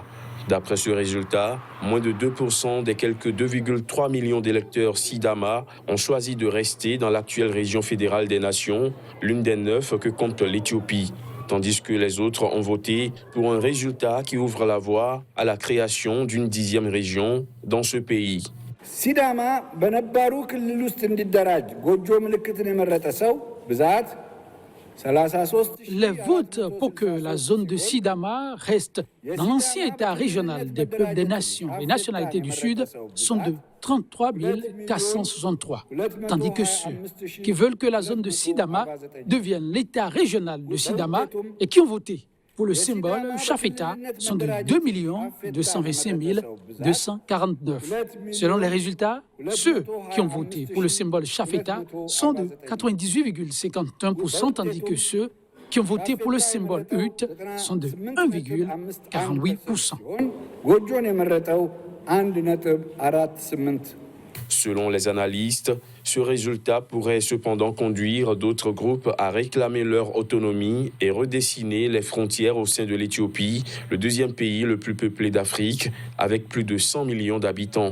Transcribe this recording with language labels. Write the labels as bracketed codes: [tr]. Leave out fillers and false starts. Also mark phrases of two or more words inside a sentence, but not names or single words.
[fr] D'après ce résultat, moins de 2% des quelques 2,3 millions d'électeurs Sidama ont choisi de rester dans l'actuelle région fédérale des nations, l'une des 9 que compte l'Éthiopie, tandis que les autres ont voté pour un résultat qui ouvre la voie à la création d'une 10e région dans ce pays. [am] Sidama በነባሩ ክልል ውስጥ እንዲደራጅ ጎጆ ምልክትን የመረጠ ሰው ብዛት 33. [fr] Les votes pour que la zone de Sidama reste dans l'ancien État régional des peuples des nations et nationalités du Sud sont de 33 463, tandis que ceux qui veulent que la zone de Sidama devienne l'État régional de Sidama et qui ont voté pour le symbole Shafeta sont de 2 225 249. Selon les résultats, ceux qui ont voté pour le symbole Shafeta sont de 98,51%, tandis que ceux qui ont voté pour le symbole UT sont de 1,48%. [am] ጎጆን የመረጠው 1.48%. [fr] Selon les analystes, ce résultat pourrait cependant conduire d'autres groupes à réclamer leur autonomie et redessiner les frontières au sein de l'Éthiopie, le deuxième pays le plus peuplé d'Afrique, avec plus de 100 millions d'habitants.